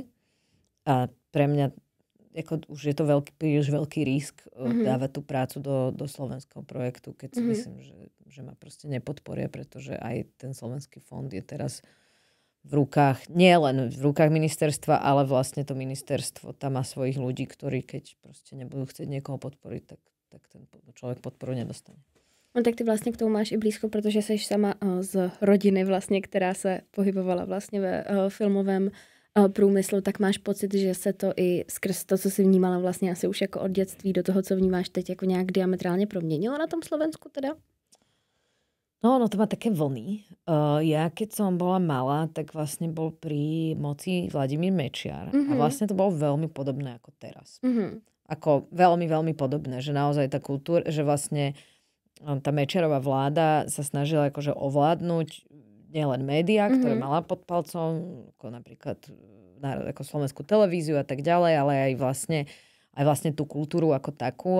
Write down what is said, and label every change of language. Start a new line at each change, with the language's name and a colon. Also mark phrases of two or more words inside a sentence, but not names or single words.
Slovak: A pre mňa už je to príliš veľký risk dávať tú prácu do slovenského projektu, keď si myslím, že ma proste nepodporia, pretože aj ten slovenský fond je teraz v rukách, nie len v rukách ministerstva, ale vlastne to ministerstvo tam má svojich ľudí, ktorí keď proste nebudú chcieť niekoho podporiť, tak ten človek podporu nedostane.
Czech: No tak ty vlastně k tomu máš i blízko, protože jsi sama z rodiny vlastně, která se pohybovala vlastně ve filmovém průmyslu, tak máš pocit, že se to i skrz to, co jsi vnímala vlastně asi už jako od dětství do toho, co vnímáš teď, jako nějak diametrálně proměnilo na tom Slovensku teda?
Slovak: No to má také vlny. Ja, keď som bola malá, tak vlastne bol pri moci Vladimír Mečiar. A vlastne to bolo veľmi podobné ako teraz. Ako veľmi, veľmi podobné, že naozaj tá kultúra, že vlastne tá Mečiarová vláda sa snažila akože ovládnuť nielen médiá, ktoré mala pod palcom, ako napríklad ako slovenskú televíziu a tak ďalej, ale aj vlastne tú kultúru ako takú.